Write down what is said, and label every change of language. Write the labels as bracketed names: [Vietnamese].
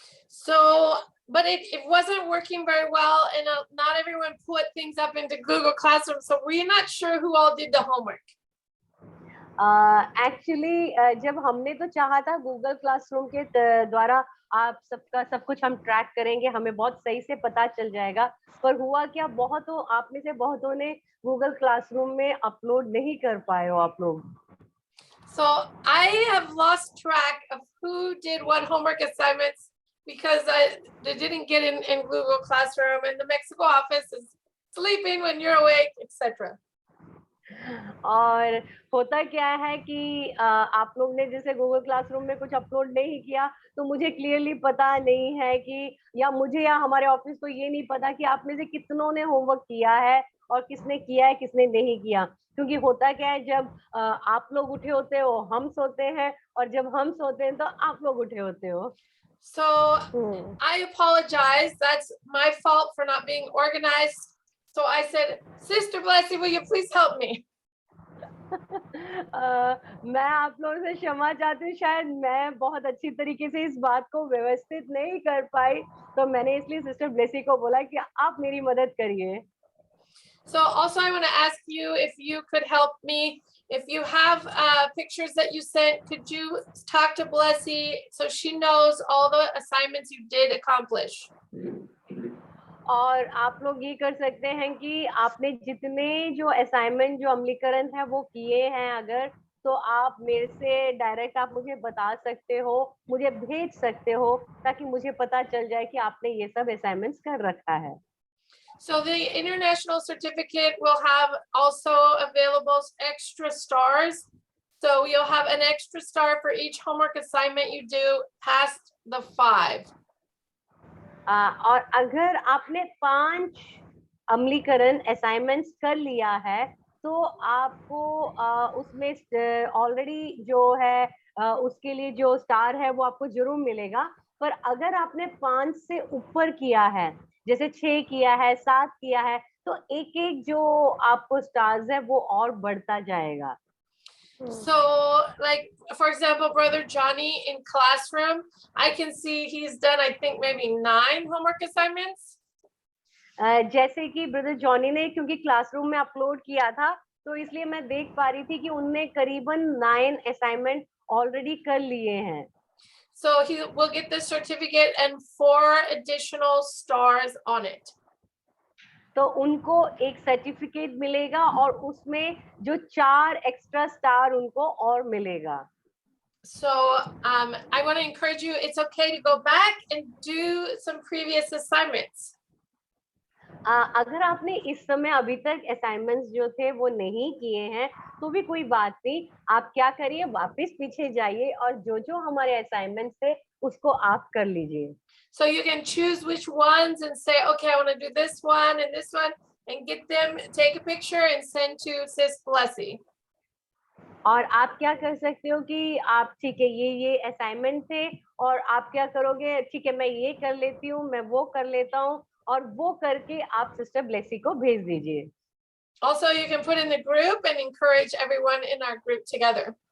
[English] So, but it wasn't working very well, and not everyone put things up into Google Classroom, so we're not sure who all did the homework. [Hindi] Actually, जब हमने तो चाहा था Google classroom के द्वारा आप सबका सब कुछ हम ट्रैक करेंगे, हमें बहुत सही से पता चल जाएगा, पर हुआ क्या, बहुतों आप में से बहुतों ने गूगल क्लासरूम में अपलोड नहीं कर पाए हो आप लोग। [English] So I have lost track of who did what homework assignments because they didn't get in Google Classroom, and the Mexico office is sleeping when you're awake, etc. [Hindi] और होता क्या है कि आप लोग ने जैसे गूगल क्लासरूम में कुछ अपलोड नहीं किया, तो मुझे क्लियरली पता नहीं है कि, या मुझे या हमारे ऑफिस को ये नहीं पता कि आप में से कितनों ने होमवर्क किया है और किसने किया है किसने नहीं किया। क्योंकि होता क्या है, जब आप लोग उठे होते हो हम सोते हैं, और जब हम सोते हैं तो आप लोग उठे होते हो। [English] So I apologize. That's my fault for not being organized. So I said, Sister Blessy, will you please help me? [Hindi] मैं आप लोगों से क्षमा चाहती हूँ, शायद मैं बहुत अच्छी तरीके से इस बात को व्यवस्थित नहीं कर पाई, तो मैंने इसलिए सिस्टर ब्लेसी को बोला कि आप मेरी मदद करिए। [English] So also I want to ask you if you could help me. If you have pictures that you sent, could you talk to Blessy so she knows all the assignments you did accomplish? [Hindi] और आप लोग ये कर सकते हैं कि आपने जितने जो असाइनमेंट जो अमलीकरण है वो किए हैं, अगर तो आप मेरे से डायरेक्ट आप मुझे बता सकते हो, मुझे भेज सकते हो, ताकि मुझे पता चल जाए कि आपने ये सब असाइनमेंट्स कर रखा है। [English] So the international certificate will have also available extra stars. So you'll have an extra star for each homework assignment you do past the 5. [Hindi] और अगर आपने 5 अमलीकरण असाइनमेंट्स कर लिया है, तो आपको उसमें ऑलरेडी जो है उसके लिए जो स्टार है वो आपको जरूर मिलेगा। पर अगर आपने 5 से ऊपर किया है, जैसे 6 किया है, 7 किया है, तो एक एक जो आपको स्टार्स है वो और बढ़ता जाएगा। [English] So, like, for example, Brother Johnny in classroom, I can see he's done, I think, maybe 9 homework assignments. [Hindi] जैसे कि ब्रदर जॉनी ने क्योंकि क्लासरूम में अपलोड किया था, तो इसलिए मैं देख पा रही थी कि उनने करीबन 9 असाइनमेंट ऑलरेडी कर लिए हैं। [English] So he will get the certificate and 4 additional stars on it. [Hindi] तो उनको एक सर्टिफिकेट मिलेगा और उसमें जो 4 एक्स्ट्रा स्टार उनको और मिलेगा। [English] So I want to encourage you, it's okay to go back and do some previous assignments. [Hindi] अगर आपने इस समय अभी तक असाइनमेंट्स जो थे वो नहीं किए हैं, तो भी कोई बात नहीं, आप क्या करिए, वापस पीछे जाइए और जो जो हमारे असाइनमेंट्स थे उसको आप कर लीजिए। [English] So you can choose which ones and say, okay, I want to do this one and this one, and get them, take a picture and send to Sis Blessy. [Hindi] और आप क्या कर सकते हो कि आप ठीक है ये असाइनमेंट थे और आप क्या करोगे, ठीक है मैं ये कर लेती हूँ, मैं वो कर लेता हूँ, और वो करके आप सिस्टर ब्लेसी को भेज दीजिए। [English] Also, you can put in the group and encourage everyone in our group together.